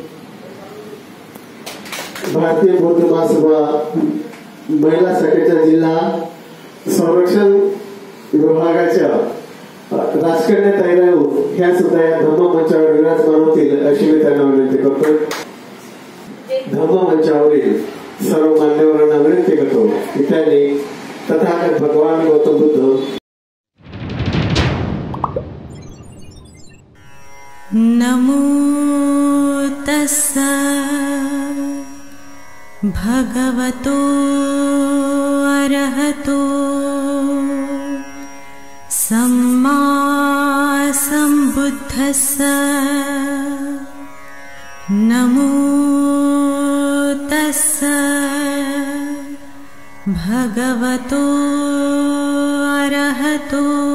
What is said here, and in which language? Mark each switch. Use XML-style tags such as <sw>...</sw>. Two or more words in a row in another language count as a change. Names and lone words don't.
<mr>भारतीय बौद्ध महासभा महिला शाखेच्या जिल्हा संरक्षण विभागाच्या राजकन्या ताईराव ह्या सुद्धा या धम्ममंचावर विराजमान होतील अशी मी त्यांना विनंती करतो। धम्ममंचावरील सर्व मान्यवरांना विनंती करतो की त्यांनी तथागत भगवान गौतम बुद्ध</mr> <pi>नमो तस्सा भगवतो अरहतो सम्मा सम्बुद्धस्स नमो तस्सा भगवतो अरहतो</pi>